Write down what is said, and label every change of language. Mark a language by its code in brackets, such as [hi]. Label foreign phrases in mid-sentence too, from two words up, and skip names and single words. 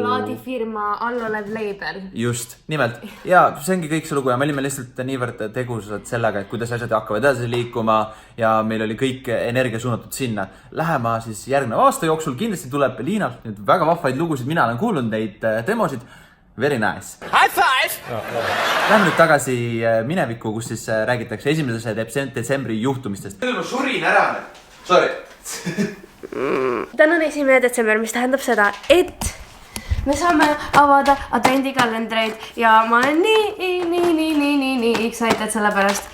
[et] plaadifirma allolev label. Just, nimelt. Ja see ongi kõik see lugu ja me olime lihtsalt niivõrd tegusad sellega, et kuidas asjad hakkavad edasi liikuma ja meil oli kõik energia suunatud sinna. Lähema siis järgneva aasta jooksul kindlasti tuleb Liinalt nüüd väga vahvaid lugusid, mina olen kuulnud neid demosid. [en] Very nice. High five! [et] Lähme nüüd tagasi minevikku, kus siis räägitakse 1. detsembri juhtumistest. Ma surin ära. Sorry. Täna on 1. detsember, mis tähendab seda, et me saame avada advendikalendreid ja ma olen nii excited sellepärast.